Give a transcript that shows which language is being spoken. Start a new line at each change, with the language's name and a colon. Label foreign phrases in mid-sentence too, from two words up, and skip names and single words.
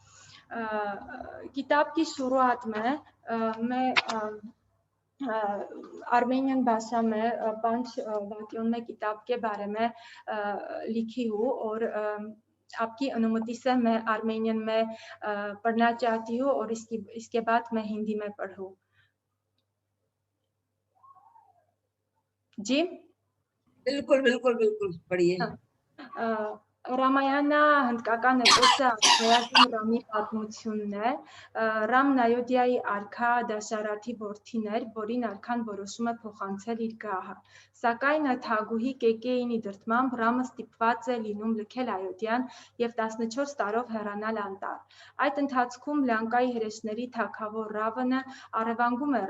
Hindi: किताब की शुरुआत में मैं आर्मेनियन भाषा में 5 वाक्यों में किताब के बारे में लिखी हूँ और आपकी अनुमति से मैं आर्मेनियन में पढ़ना चाहती हूँ और इसके बाद मैं हिंदी में पढ़ूँ। जी? बिल्कुल, पढ़िए।
Armenian: Ramayana հնդկական էպոսը Ռամի պատմությունն է։ Ռամն Այոդիայի արքա Դաշարաթի որդին էր, որին արքան որոշում է փոխանցել իր գահը։ Սակայն թագուհի Կեկեյինի դրդմամբ Ռամը ստիպված է լինում լքել Այոդյան եւ 14 տարով հեռանալ անտառ։ Այդ ընթացքում Լանկայի հրեշների թագավոր Ռավանը առևանգում է